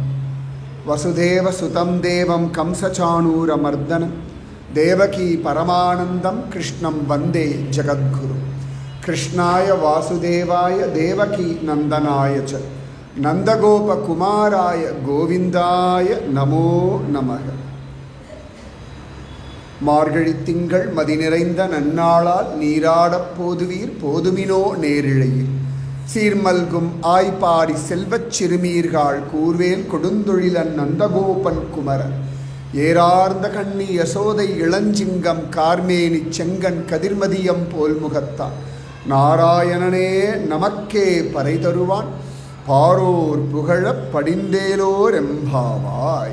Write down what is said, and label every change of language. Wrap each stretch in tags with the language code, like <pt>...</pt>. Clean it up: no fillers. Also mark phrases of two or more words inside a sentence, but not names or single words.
<sa>वसुदेव सुतं देवं कंसचाणूरमर्दनं देवकी परमानन्दं कृष्णं वन्दे जगद्गुरु. कृष्णाय वासुदेवाय देवकी नन्दनाय च नन्दगोपकुमाराय गोविन्दाय नमो नमः.</sa> <ta>மார்கழி திங்கள் மதி நிறைந்த நன்னாளால் நீராடப் போதுவீர் போதுமினோ நேரிழையில் சீர்மல்கும் ஆய்பாரி செல்வச் சிறுமீர்கள் கூர்வேல் கொடுந்தொழிலன் நந்தகோபன் குமரன் ஏரார்ந்த கண்ணி யசோதை இளஞ்சிங்கம் கார்மேனி செங்கன் கதிர்மதியம் போல் முகத்தான் நாராயணனே நமக்கே பறை தருவான் பாரோர் புகழப் படிந்தேலோர் எம்பாவாய்.</ta>